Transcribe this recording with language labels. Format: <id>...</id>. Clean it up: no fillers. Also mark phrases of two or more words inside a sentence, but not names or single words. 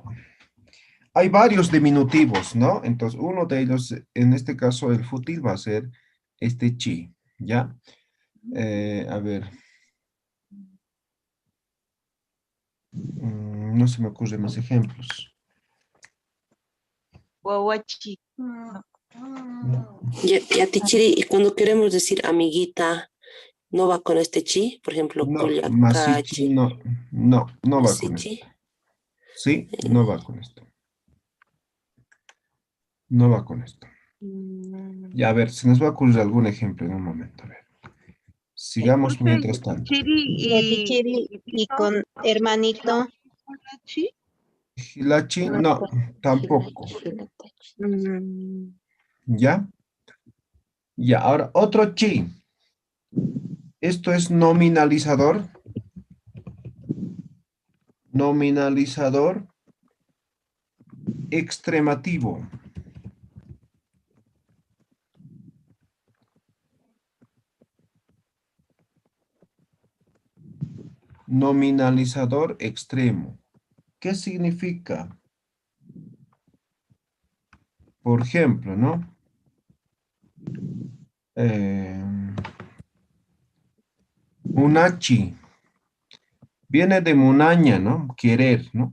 <es>Hay varios diminutivos, ¿no? Entonces, uno de ellos, en este caso, el fútil va a ser este chi, ¿ya? A ver. No se me ocurren más ejemplos. Guaguachi. Yatichiri, y cuando queremos decir amiguita, ¿no va con este chi? Por ejemplo, No, masichi, Culiacachi, no va con Masichi. esto. ¿Sí? No va con esto. No va con esto. Ya, a ver, se nos va a ocurrir algún ejemplo en un momento. A ver. Sigamos mientras tanto. Yatichiri y con hermanito. Hilachi, no, tampoco. Hilachi. ¿Ya? Ya, ahora otro chi. Esto es nominalizador. Nominalizador extremativo. Nominalizador extremo. ¿Qué significa? Por ejemplo, ¿no? Munachi. Viene de munaña, ¿no? Querer, ¿no?</es>